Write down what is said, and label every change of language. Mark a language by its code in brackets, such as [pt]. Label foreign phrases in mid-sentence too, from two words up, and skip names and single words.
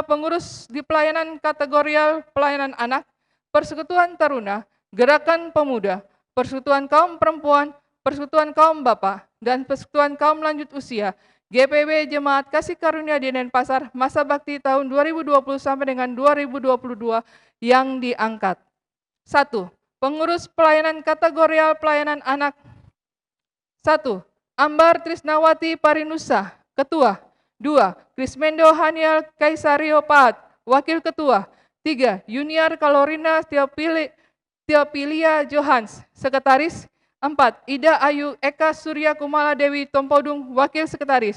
[id] pengurus di pelayanan kategorial pelayanan anak, Persekutuan Taruna, Gerakan Pemuda, Persekutuan Kaum Perempuan, Persekutuan Kaum Bapa, dan Persekutuan Kaum Lanjut Usia, GPB Jemaat Kasih Karunia di Denpasar, masa bakti tahun 2020 sampai dengan 2022 yang diangkat. 1. Pengurus pelayanan kategorial pelayanan anak. 1. Ambar Trisnawati Parinusa, Ketua. 2. Krismendo Haniel Kaisario Paat, Wakil Ketua. 3. Yuniar Kalorina Theopilia Johans, Sekretaris. 4. Ida Ayu Eka Surya Kumala Dewi Tompodung, Wakil Sekretaris.